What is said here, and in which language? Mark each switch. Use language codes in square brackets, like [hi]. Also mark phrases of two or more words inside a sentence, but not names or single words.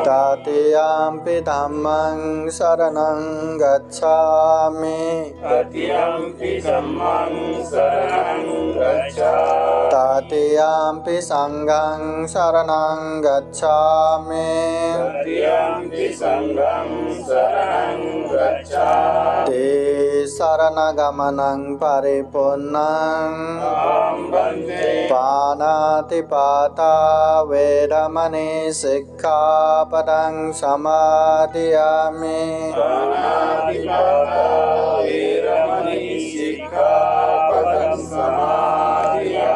[pi] तृतीयंपि धम्मं शरणं गच्छामि तृतीयंपि धम्मं शरणं गच्छामि तृतीयंपि संघं शरणं गच्छामि तृतीयंपि संघं शरणं गच्छामि ते शरणगमनं परिपूर्णं अहं वन्दे पाणातिपाता वेरमणि सिक्खापदं समादयामि पाणातिपाता वेरमणि सिक्खापदं समादयामि